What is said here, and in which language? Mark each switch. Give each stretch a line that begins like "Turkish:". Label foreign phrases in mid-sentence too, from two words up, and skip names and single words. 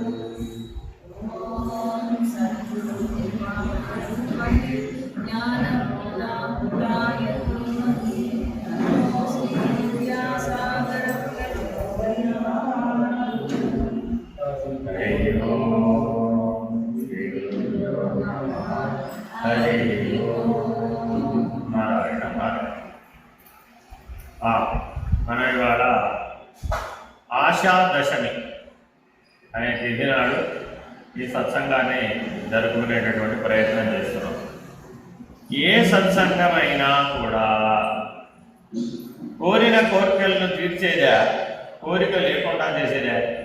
Sanskrit: हरि ओम श्री गुरुभ्यो नमः। हरि ओम। नारायण नारायण।
Telugu: మనం ఇవాళ ఆషాదశమి అనే తిథి నాడు ఈ సత్సంగాన్ని జరుపుకునేటటువంటి ప్రయత్నం చేస్తున్నాం. ఏ సత్సంగమైనా కూడా కోరిన కోరికలను తీర్చేదా, కోరిక లేకుండా చేసేదా?